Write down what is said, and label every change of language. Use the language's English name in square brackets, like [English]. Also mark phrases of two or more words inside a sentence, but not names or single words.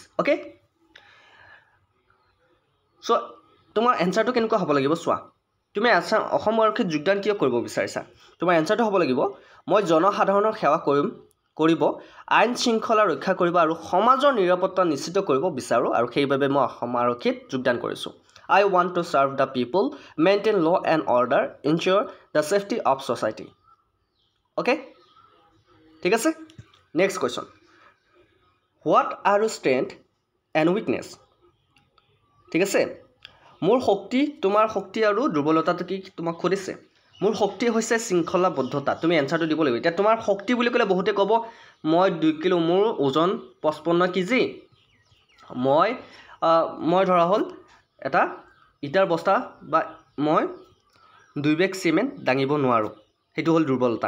[Assamese] অ'কে, চ' তোমাৰ এনচাৰটো কেনেকুৱা হ'ব লাগিব চোৱা। তুমি অসম আৰক্ষীত যোগদান কিয় কৰিব বিচাৰিছা? তোমাৰ এনচাৰটো হ'ব লাগিব, মই জনসাধাৰণৰ সেৱা কৰিব, আইন শৃংখলা ৰক্ষা কৰিব আৰু সমাজৰ নিৰাপত্তা নিশ্চিত কৰিব বিচাৰোঁ, আৰু সেইবাবে মই অসম আৰক্ষীত যোগদান কৰিছোঁ। [English] I want to serve the people, maintain law and order, ensure the safety of society. [Assamese] Okay? ঠিক আছে? [English] Next question. What are your strength and weakness? [Assamese] ঠিক আছে? মোৰ শক্তি, তোমাৰ শক্তি আৰু দুৰ্বলতাটো কি তোমাক সুধিছে। মোৰ শক্তি হৈছে শৃংখলাবদ্ধতা। তুমি এনচাৰটো দিব লাগিব। এতিয়া তোমাৰ শক্তি বুলি ক'লে বহুতে ক'ব, মই 2 কিলো, মোৰ ওজন 55 কেজি, মই ধৰা হ'ল এটা ইটাৰ বস্তা বা মই 2 বেগ চিমেণ্ট দাঙিব নোৱাৰোঁ, সেইটো হ'ল দুৰ্বলতা।